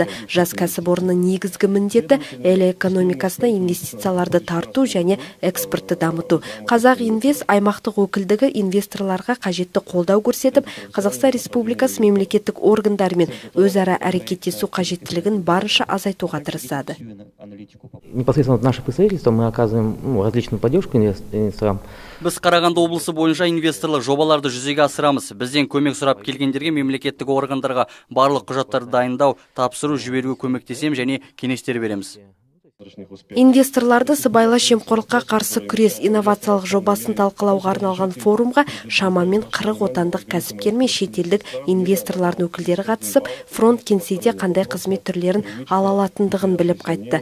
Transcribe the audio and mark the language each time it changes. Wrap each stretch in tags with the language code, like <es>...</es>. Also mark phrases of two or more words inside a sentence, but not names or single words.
<kk>Жас кәсіпорынның негізгі міндеті ел экономикасына инвестицияларды тарту және экспортты дамыту. Қазақ Инвест аймақтық өкілдігі инвесторларға қажетті қолдау көрсетіп, Қазақстан Республикасы мемлекеттік органдармен өзара әрекеттесу қажеттілігін барынша азайтуға тырысады.</kk> <ru>Непосредственно наше представительство мы оказываем различную поддержку инвесторам.</ru> <kk>Біз Қарағанды облысы бойынша инвесторлық жобаларды жүзеге асырамыз. Бізден көмек сұрап келгендерге мемлекеттік органдарға барлық құжаттарды дайындау, тапсыру, жіберуге көмектесем және кеңестер береміз. Инвесторларды сыбайлас жемқорлыққа қарсы күрес инновациялық жобасын талқылауға арналған форумға шамамен 40 отандық кәсіпкер мен шетелдік инвесторлардың өкілдері қатысып, фронт кеңседе қандай қызмет түрлерін ала алатындығын біліп қайтты.</kk>